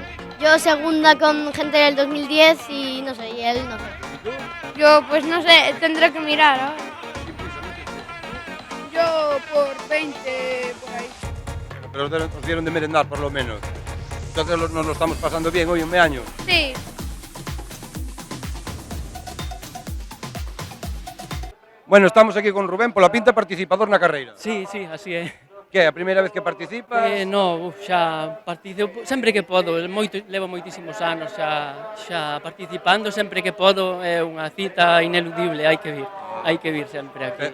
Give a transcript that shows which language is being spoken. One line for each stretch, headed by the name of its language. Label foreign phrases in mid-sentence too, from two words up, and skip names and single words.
Spanish: Yo segunda con gente del 2010 y no sé, y él no sé. ¿Y tú? Yo pues no sé, tendré que mirar ahora. Sin prisa, no te prisa. Yo por 20 por ahí. Pero os dieron de merendar, por lo menos. Entonces nos lo estamos pasando bien hoy en Meaño. Sí.
Galician: Bueno, estamos aquí con Rubén, pola pinta participador na carreira. Sí, sí, así é. Que é a primeira vez que participas? No, xa participo sempre que podo, levo moitísimos anos xa participando, sempre que podo, é unha cita ineludible, hai que vir sempre aquí.